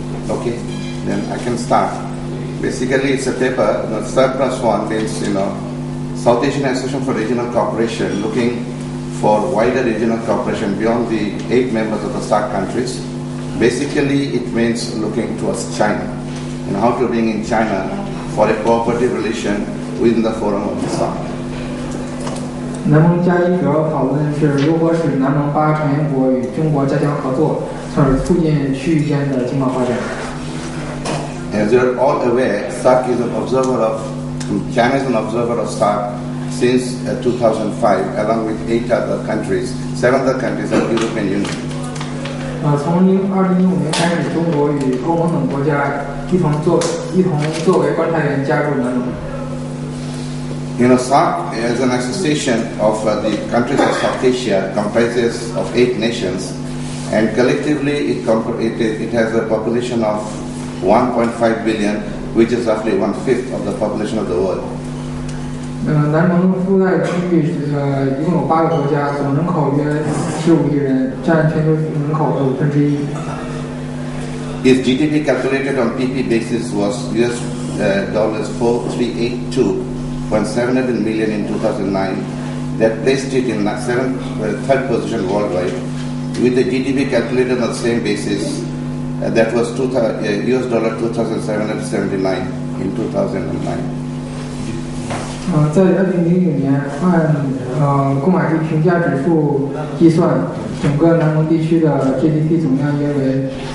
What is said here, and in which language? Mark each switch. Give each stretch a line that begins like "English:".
English: Okay, then I can start. Basically, it's a paper, SARC+1 means, South Asian Association for Regional Cooperation, looking for wider regional cooperation beyond the 8 members of the SARC countries. Basically, it means looking towards China and how to bring in China for a cooperative relation within the forum of the SARC.
Chinese: 南盟加一主要讨论是如何使南盟8成员国与中国加强合作，从而促进区域间的经贸发展。
English: As you are all aware, SARC is an observer of, China is an observer of SARC since 2005, along with 8 other countries, 7 other countries of the European Union.
Chinese: 从2015年开始，中国与欧盟等国家一同作为观察员加入南盟。
English: SARC is an association of the countries of South Asia, comprises of 8 nations, and collectively it has a population of 1.5 billion, which is roughly 1/5 of the population of the world.
Chinese: 南盟覆盖区域一共有8个国家，总人口约15亿人，占全球人口的1/5。
English: Its GDP calculated on PP basis was $4,382.7 million in 2009. That placed it in 3rd position worldwide. With the GDP calculated on the same basis, that was $2,779 in 2009.
Chinese: 在2009年，按购买力评价指数计算，整个南盟地区的 GDP 总量约为